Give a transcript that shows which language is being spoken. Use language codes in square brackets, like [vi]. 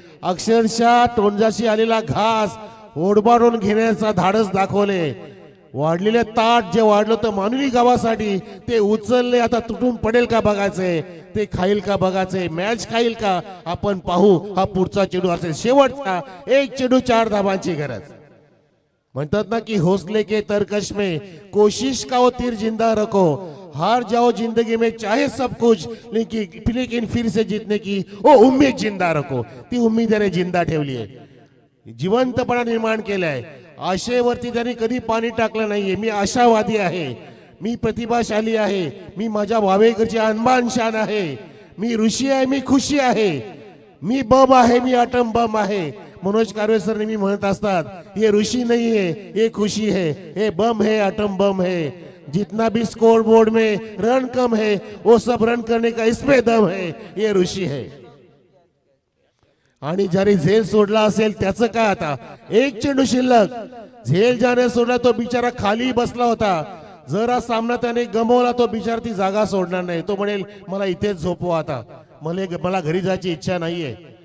[mr] अक्षरशः तोंडाशी आलेला घास ओढबाडून घेण्याचा धाडस दाखवले. वाढलेले ताट जे वाढलं तर मानवी गावासाठी ते उचलले. आता तुटून पडेल का बघायचंय, ते खाईल का बघायचंय, मॅच खाईल का आपण पाहू. हा पुढचा चेंडू असेल शेवटचा. 1 चेंडू 4 धावांची गरज. म्हणतात ना की [hi] हौसले के तरकश में कोशिश का वो तीर जिंदा रखो, हार जाओ जिंदगी में चाहे सब कुछ, लेकिन फिर से जीतने की वो उम्मीद जिंदा रखो. [mr] ती उम्मीद त्याने जिंदा ठेवली आहे, जिवंतपणा निर्माण केलाय. आशेवरती त्यांनी कधी पाणी टाकलं नाहीये. मी आशावादी आहे, मी प्रतिभाशाली आहे, मी माझ्या वावेकरची अनमान शान आहे, मी ऋषी आहे, मी खुशी आहे, मी बम आहे, मी अटम बम आहे. मनोज कारवे सर नेहमी म्हणत असतात, [hi] ये ऋषी नहीं है, ये खुशी है, ये बम है, अटम बम है. जितना भी स्कोर बोर्ड में रन कम है वो सब रन करने का इसमें दम है, ये ऋषी है. [mr] आणि ज्याने झेल सोडला असेल त्याचं काय. आता 1 चेंडू शिल्लक. झेल ज्याने सोडला तो बिचारा खाली बसला होता. जर हा सामना त्याने गमावला तो बिचारा ती जागा सोडणार नाही. तो म्हणेल मला इथेच झोपवा, आता मला घरी जायची इच्छा नाहीये.